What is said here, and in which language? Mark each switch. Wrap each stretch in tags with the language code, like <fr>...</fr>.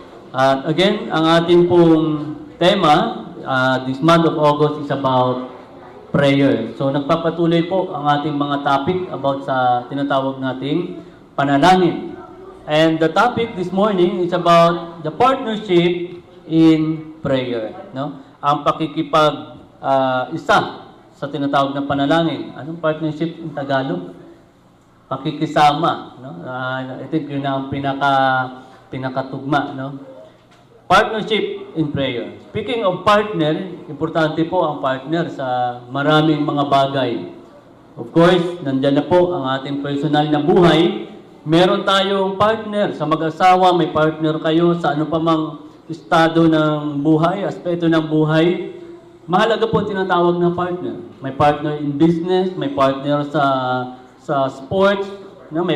<en>At again,</en> <tl>ang ating pong tema,</tl> <en>this month of August is about prayer.</en> <tl>So nagpapatuloy po ang ating mga topic about sa tinatawag nating panalangin.</tl> <en>And the topic this morning is about the partnership in prayer. No?</en> <tl>Ang pakikipag isa sa tinatawag na panalangin. Anong</tl> <en>partnership in Tagalog?</en> <tl>Pakikisama. No?</tl> <en>I think</en> <tl>yun ang pinakatugma. No?</tl> <en>Partnership in prayer.</en> <tl>Speaking of partner, importante po ang partner sa maraming mga bagay.</tl> <en>Of course,</en> <tl>nandyan na po ang ating personal na buhay. Meron tayong partner. Sa mag-asawa, may partner kayo sa ano pa mang estado ng buhay, aspeto ng buhay. Mahalaga po tinatawag na partner. May partner in business, may partner sa sports, no?</tl>